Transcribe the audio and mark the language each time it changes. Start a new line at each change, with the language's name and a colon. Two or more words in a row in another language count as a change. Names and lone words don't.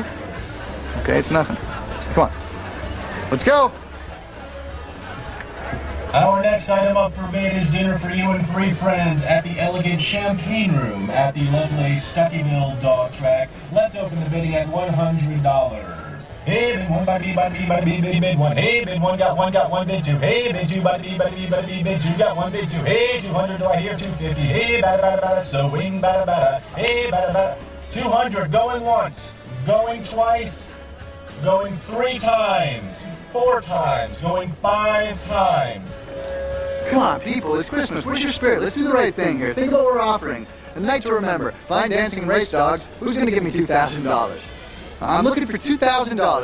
English: Okay, it's nothing. Come on. Let's go. Our next item up for bid is dinner for you and 3 friends at the elegant Champagne Room at the lovely Stuckyville Dog Track. Let's open the bidding at $100. Hey, bid one, bada bee, bada bee, bada bee, biddy, bid one. Hey, bid one, got one, bid two. Hey, bid two, bada bee, bada bee, bada bee, bid two, got one, bid two. Hey, 200, do I hear 250? Hey, bada, bada, bada, so wing, bada, bada. Hey, bada, bada. 200, going once, going twice, going 3 times, 4 times, going 5 times. Come on, people. It's Christmas. Where's your spirit? Let's do the right thing here. Think of what we're offering. A night to remember. Fine dancing and race dogs. Who's going to give me $2,000? I'm looking for $2,000.